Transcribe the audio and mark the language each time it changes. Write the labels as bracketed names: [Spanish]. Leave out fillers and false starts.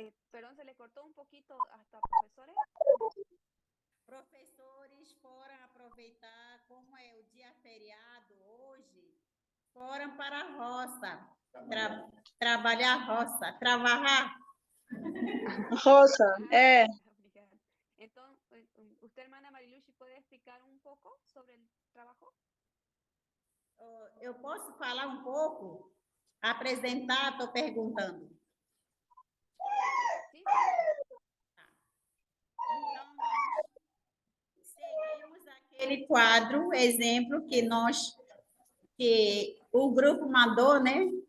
[Spanish] Perdón, se le cortó un poquito hasta profesores. [Portuguese] Professores foram aproveitar, como é o dia feriado hoje, foram para a roça, trabalhar a roça, trabalhar. Roça, é. Obrigada. [Spanish] Entonces, ¿usted, hermana Mariluchi, puede explicar un poco sobre el trabajo? [Portuguese] Eu posso falar um pouco? Apresentar, estou perguntando. Sim. Então, nós seguimos aquele quadro, exemplo, que o grupo mandou, né?